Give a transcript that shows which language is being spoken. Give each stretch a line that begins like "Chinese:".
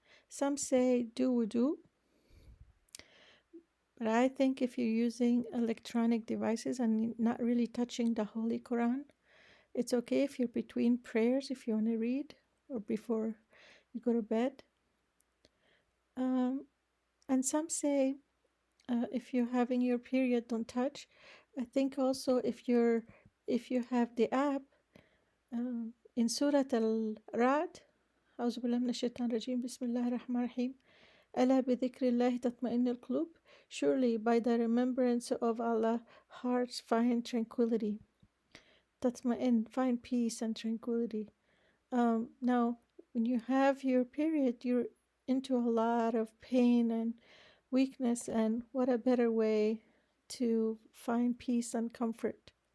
English: Some say do wudu, but I think if you're using electronic devices and not really touching the Holy Quran, it's okay if you're between prayers, if you want to read, or before you go to bed. And some say if you're having your period, don't touch. I think also if you have the app in Surah Al-Ra'd,
Arabic: أعوذ بالله من الشيطان الرجيم بسم الله الرحمن الرحيم ألا بذكر الله تطمئن القلوب.
English: Surely by the remembrance of Allah, hearts find tranquility. Tatma'in, find peace and tranquility. Now, when you have your period, you're into a lot of pain and weakness, and what a better way to find peace and comfort.